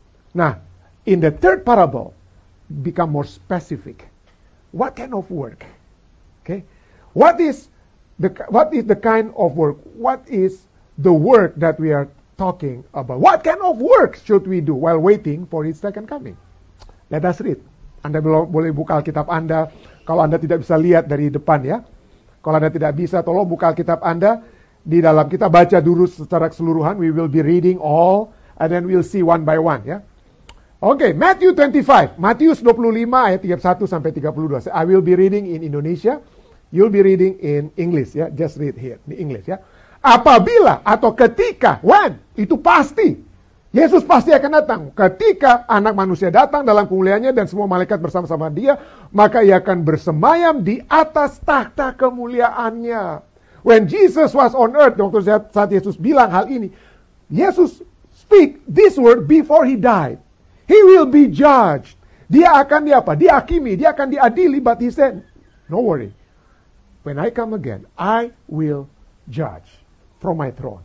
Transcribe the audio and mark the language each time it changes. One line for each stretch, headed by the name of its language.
English: Nah, in the third parable, become more specific. What kind of work? Okay? What is the kind of work? What is the work that we are talking about? What kind of work should we do while waiting for His second coming? Let us read.
Indonesian: Anda boleh buka Alkitab Anda. Kalau Anda tidak bisa lihat dari depan ya. Kalau Anda tidak bisa, tolong buka Alkitab Anda. Di dalam kita baca dulu secara keseluruhan.
English: We will be reading all. And then we'll see one by one ya. Okay, Matthew 25.
Indonesian: Matius 25 ayat 31 sampai 32.
English: I will be reading in Indonesia. You'll be reading in English ya. Just read here.
Indonesian: Di English ya. Apabila atau ketika, when, itu pasti. Yesus pasti akan datang. Ketika anak manusia datang dalam kemuliaannya dan semua malaikat bersama-sama dia, maka ia akan bersemayam di atas takhta kemuliaannya.
English: When Jesus was on earth,
Indonesian: waktu saat Yesus bilang hal ini,
English: Yesus speak this word before He died. He will be judged.
Indonesian: Dia akan dihakimi, dia akan diadili,
English: but He said, no worry. When I come again, I will judge from my throne.